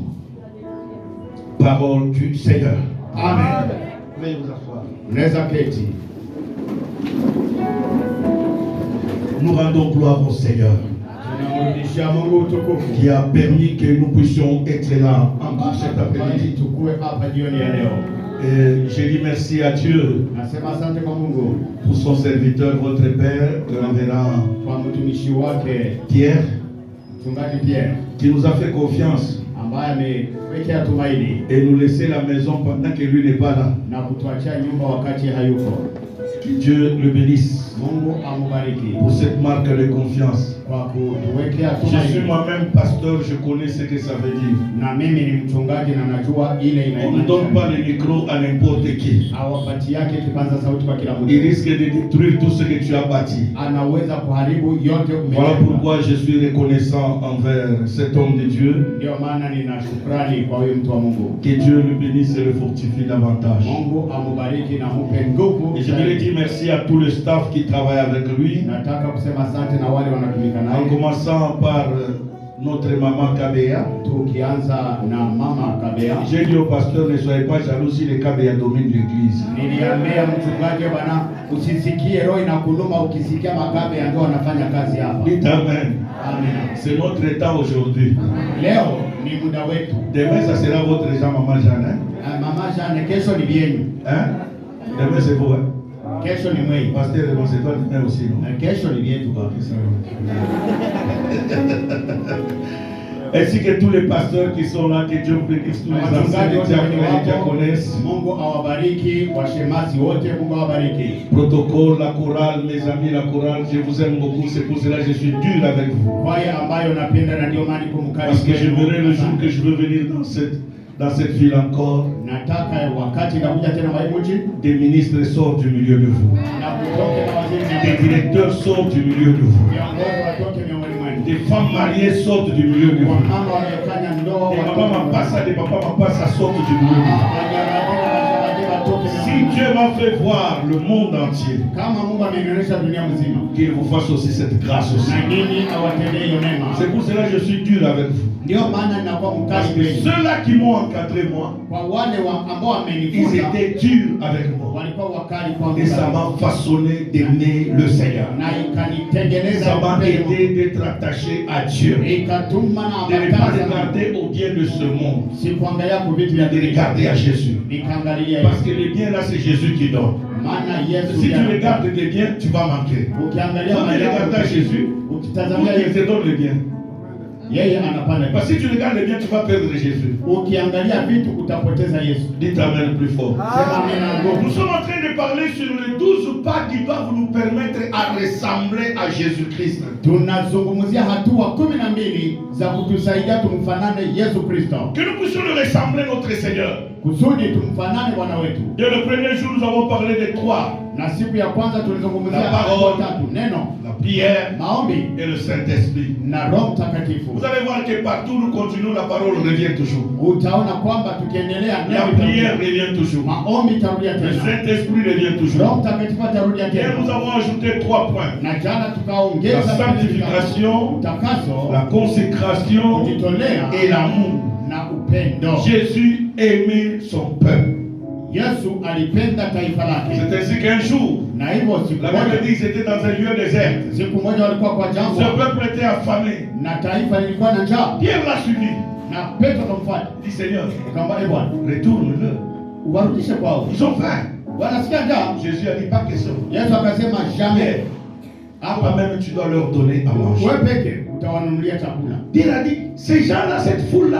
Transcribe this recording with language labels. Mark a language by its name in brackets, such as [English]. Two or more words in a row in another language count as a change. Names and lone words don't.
[French] Parole du Seigneur. Amen. Veuillez vous asseoir. [Swahili] Mnaweza keti. [French] Nous rendons gloire au Seigneur [Swahili] Tunamrudishia Mungu utukufu [French] qui a permis que nous puissions être là encore cet après-midi. [Swahili] tukue hapa jioni ya leo. [French] Et je dis merci à Dieu [Swahili] Nasema asante kwa Mungu [French] pour son serviteur, votre Père, le révérend [Swahili] kwa mtumishi wake Pierre, mchungaji Pierre [French] qui nous a fait confiance [Swahili] ambaye amewekea tumaini [French] et nous laisser la maison pendant que lui n'est pas là. [Swahili] na kutuachia nyumba wakati hayuko. [French] Que Dieu le bénisse [Swahili] Mungu amubariki [French] pour cette marque de confiance. [Swahili] kwa kutuwekea [French] Je suis [Swahili] tumaini. [French] moi-même pasteur, je connais ce que ça veut dire. [Swahili] Na mimi ni mchungaji na najua ile [French] On ne donne pas le micro à n'importe qui. [Swahili] hawapati yake kipaza sauti kwa kila mtu. [French] Il risque de détruire tout ce que tu as bâti. [Swahili] Anaweza kuharibu yote [French] Voilà [Swahili] umejenga. [French] pourquoi je suis reconnaissant envers cet homme de Dieu. [Swahili] Ndio maana nina shukrani kwa huyu mtu wa Mungu. [French] Que Dieu le bénisse et le fortifie davantage. [Swahili] Mungu amubariki na mupe nguvu. [French] Et je voudrais dire merci à tout le staff qui travaille avec lui. [Swahili] Nataka kusema asante na wale wanatumika [French] En [Swahili] naye, [French] commençant par notre maman Kabea. [Swahili] tukianza na mama Kabea. [French] J'ai dit au pasteur, ne soyez pas jaloux si les Kabea dominent l'église. [Swahili] Niliambia mchungaji, bwana, usisikie roho inakuluma ukisikia Makabea ndio wanafanya kazi hapa. [French] Dites Amen. [Swahili] Amina. [French] C'est notre temps aujourd'hui. [Swahili] Leo ni muda wetu. [French] Demain, ça sera votre Jean, maman Jeanne. Hein? [Swahili] Mama Jane, kesho ni bienyu. [French] Hein? Demain, c'est vous. Hein? [Swahili] Kesho ni mwei. [French] Pasteur, c'est toi demain aussi, non? [Swahili] Kesho ni vyetu baba. [French] Ainsi que tous les pasteurs qui sont là, que Dieu bénisse tous les anciens, les diacones, les diaconesses. [Swahili] Mungu awabariki washemasi wote, Mungu awabariki. [French] Protocole, la chorale, mes amis, la chorale, je vous aime beaucoup, c'est pour cela que je suis dur avec vous. [Swahili] Kwaya ambayo napenda na ndio maana niko mkali. [French] Parce que je verrai le jour que je veux venir dans cette ville encore. [Swahili] Nataka wakati nakuja tena Maimuji, [French] Des ministres sortent du milieu de vous. [Swahili] na kutoke na waziri [French] Des directeurs sortent du milieu de vous. [Swahili] viongozi watoke miongoni mwenu. [French] Des femmes mariées sortent du milieu de vous. [Swahili] Wamama wamefanya ndoa [French] Des mamans mapassa, des papas mapassa sortent du milieu de vous. Si Dieu m'a fait voir le monde entier, [Swahili] kama Mungu amenionyesha dunia mzima, [French] qu'il vous fasse aussi cette grâce aussi. [Swahili] na nini awatendee hiyo mema. [French] C'est pour cela que je suis dur avec vous. [Swahili] Ndio maana ninakuwa [French] Parce [Swahili] mkali [French] que [Swahili] kwenu. [French] ceux-là qui m'ont encadré moi, [Swahili] Kwa wale ambao [French] ils [Swahili] wamenifunza [French] étaient durs avec moi. [Swahili] walikuwa wakali kwangu [French] Et ça [Swahili] sana. [French] m'a façonné d'aimer le Seigneur. [Swahili] na ikanitengeneza [French] Ça m'a [Swahili] upendo. [French] aidé d'être attaché à Dieu. [Swahili] Ikatuma na [French] De ne pas [Swahili] ambatana [French] regarder au bien de ce monde, [Swahili] sikuangalia kwa vitu vya [French] de regarder à Jésus. [Swahili] nikaangalia [French] Parce que le bien là, c'est Jésus qui donne. [Swahili] maana Yesu [French] Si tu [Swahili] ndiye- [French] regardes des biens, tu vas manquer. [Swahili] ukiangalia [French] Faut [Swahili] mali yako, [French] regarder à Jésus. [Swahili] ukitazamia [French] Il Yesu te donne le bien. [Swahili] yeye anapanda. [French] Parce que si tu regardes le bien, tu vas perdre Jésus. [Swahili] Ukiangalia vitu utapoteza Yesu. [French] Dites Amen plus fort. [Swahili] Sema amina nguvu. [French] Nous sommes en train de parler sur les 12 pas qui doivent nous permettre à ressembler à Jésus-Christ. [Swahili] Tunazungumzia hatua 12 za kutusaidia tumfanane Yesu Kristo, [French] Que nous puissions le ressembler notre Seigneur. [Swahili] kusudi tumfanane Bwana wetu. [French] Dès le premier jour, nous avons parlé de trois. [Swahili] Na siku ya kwanza tulizungumzia [French] La parole. [Swahili] mambo tatu: neno, [French] La prière [Swahili] maombi [French] et le Saint-Esprit. [Swahili] na Roho Mtakatifu. [French] Vous allez voir que partout nous continuons, la parole revient toujours. [Swahili] Utaona kwamba tukiendelea [French] La [Swahili] neno [French] prière [Swahili] itarudia. [French] revient toujours. [Swahili] Maombi itarudia [French] Le [Swahili] tena, [French] Saint-Esprit revient [Swahili] Roho [French] toujours. [Swahili] Mtakatifu atarudia [French] Et [Swahili] tena. [French] nous avons ajouté 3 points. [Swahili] Na jana [French] La [Swahili] tukaongeza [French] sanctification, [Swahili] utakaso, [French] la consécration [Swahili] kujitolea [French] et l'amour. [Swahili] na upendo. [French] Jésus aimait son peuple. [Swahili] Yesu alipenda taifa lake, [French] C'est ainsi qu'un jour, [Swahili] na hivyo siku [French] la Bible [Swahili] moja, [French] dit qu'ils étaient dans un lieu désert. [Swahili] siku moja walikuwa kwa [French] Ce [Swahili] jangwa [French] peuple était affamé. [Swahili] na taifa lilikuwa na njaa, [French] Pierre l'a suivi. [Swahili] na Petro akamfuata [French] Il dit Seigneur, [Swahili] akamwambia, "Ee Bwana, [French] retourne-le. [Swahili] uwarudishe kwao, [French] Ils ont faim. [Swahili] wanasikia njaa." [French] Jésus a dit pas question. [Swahili] Yesu akasema, "Jamais, hapa [French] Toi-même, tu dois leur donner à manger. [Swahili] wewe peke utawanunulia chakula." [French] Pierre a dit, ces gens-là, cette foule-là,